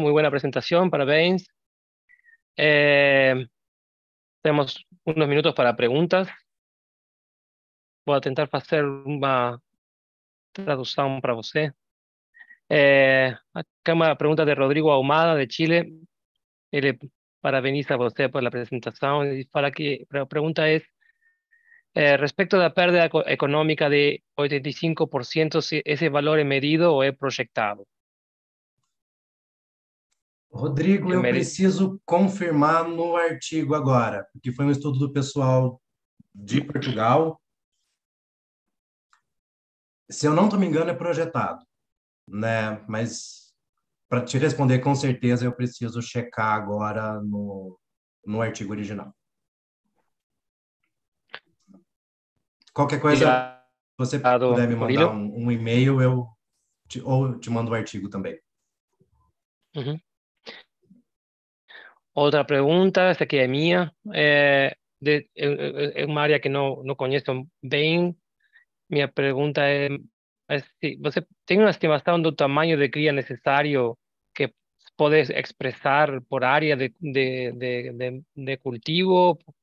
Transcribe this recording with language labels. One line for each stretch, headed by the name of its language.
Spanish: Muy buena presentación,
Portuguese: parabéns.
Spanish: Tenemos unos minutos para preguntas.
Portuguese: Vou tentar fazer uma tradução para você.
Spanish: Acá una pregunta de Rodrigo Ahumada, de Chile.
Portuguese: Ele parabéns a você
Spanish: por la presentación. Y la pregunta es, respecto a la pérdida económica de 85%, si ese valor es medido o es proyectado.
Portuguese: Rodrigo,
Spanish: Es
Portuguese: eu preciso confirmar no artigo agora, porque foi um estudo do pessoal de Portugal. Se eu não estou me engano, é projetado, né? Mas para te responder com certeza, eu preciso checar agora no artigo original. Qualquer coisa, se você puder me mandar um e-mail, ou te mando o artigo também. Ujú.
Spanish: Otra pregunta, esta que es mía, es un área que no conozco bien. Mi pregunta es si
Portuguese: você tem
Spanish: una estimación del tamaño de cría necesario que puedes expresar por área de cultivo.